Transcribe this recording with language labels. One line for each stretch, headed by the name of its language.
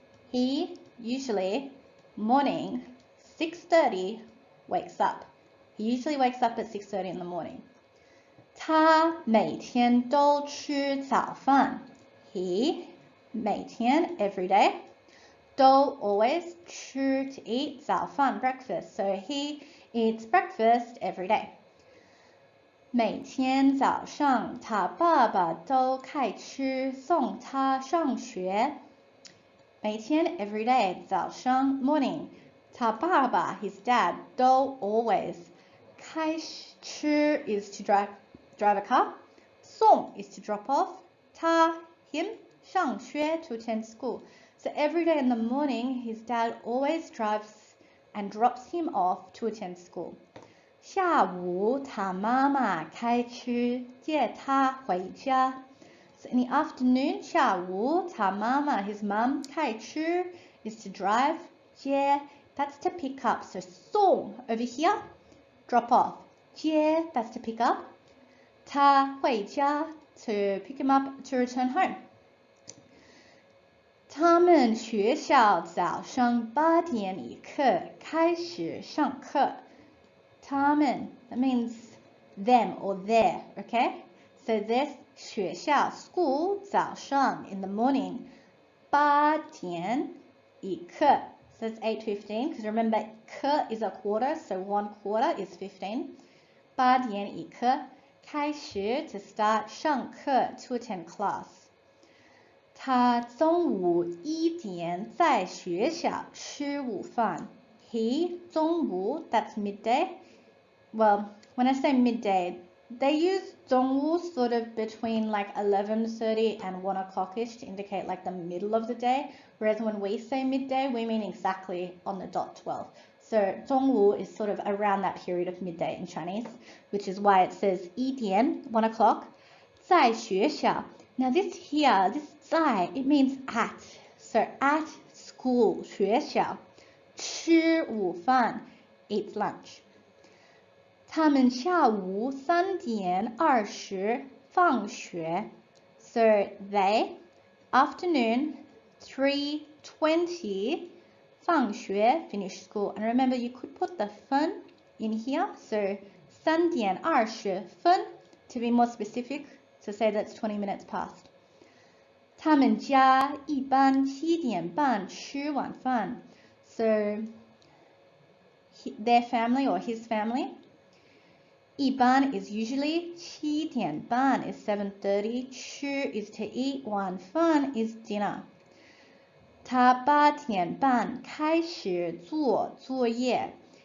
English: He usually morning 6:30 wakes up. He usually wakes up at 6:30 in the morning.
Chinese: 他每天都吃早饭.
English: He 每天 every day. 都 always 吃 to eat 早饭 breakfast. So he eats breakfast every day.
Chinese: 每天早上他爸爸都开车送他上学.
English: 每天 every day 早上 morning
Chinese: 他爸爸
English: his dad 都 always 开车 is to drive a car. 送 is to drop off. 他 him 上学 to attend school. So every day in the morning, his dad always drives and drops him off to attend school.
Chinese: 下午他妈妈开车接他回家.
English: So in the afternoon,
Chinese: 下午他妈妈
English: his mum 开车 is to drive, 接 that's to pick up. So 送 over here, drop off. 接 that's to pick up.
Chinese: 他回家
English: to pick him up to return home.
Chinese: 他们学校早上8点一刻开始上课.
English: 他们 that means them or their, okay? So this 学校 school 早上 in the morning 8点
Chinese: 一刻.
English: So it's 8:15, because remember, 刻 is a quarter, so 1/4 is 15.
Chinese: 8点一刻开始
English: to start 上课 to attend class.
Chinese: 他中午1点在学校吃午饭.
English: He 中午 that's midday. Well, when I say midday, they use 中午 sort of between like 11:30 and 1 o'clock-ish to indicate like the middle of the day, whereas when we say midday, we mean exactly on the dot 12. So 中午 is sort of around that period of midday in Chinese, which is why it says 1点, 1 o'clock,
Chinese: 在学校.
English: Now this here, this 在, it means at. So at school, 学校.
Chinese: 吃午饭,
English: eat lunch.
Chinese: 他们下午3点20放学.
English: So they, afternoon, 3:20, 放学, finish school. And remember, you could put the 分 in here. So 3点20分 to be more specific, to say that's 20 minutes past.
Chinese: 他们家一般7点半吃晚饭.
English: So their family or his family. 一般 is usually 7点半 is 7:30. 吃 is to eat. 晚饭 is dinner.
Chinese: 他8点半开始做作业.